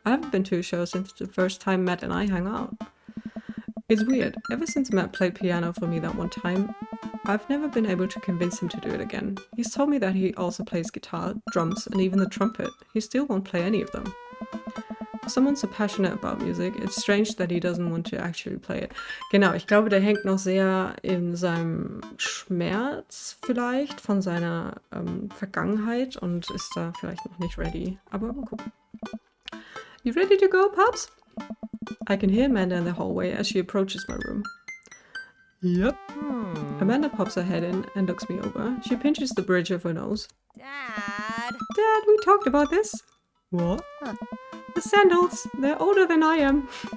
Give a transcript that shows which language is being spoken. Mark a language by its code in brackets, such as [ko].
[en] I haven't been to a show since the first time Matt and I hung out. It's weird. Ever since Matt played piano for me that one time, I've never been able to convince him to do it again. He's told me that he also plays guitar, drums, and even the trumpet. He still won't play any of them. For someone so passionate about music, it's strange that he doesn't want to actually play it. [de] Genau, ich glaube, der hängt noch sehr in seinem Schmerz vielleicht von seiner Vergangenheit und ist da vielleicht noch nicht ready. Aber mal gucken. [en] You ready to go, Pops? I can hear Amanda in the hallway as she approaches my room. Yep. Amanda pops her head in and looks me over. She pinches the bridge of her nose. Dad. Dad, we talked about this. What? The sandals, they're older than I am.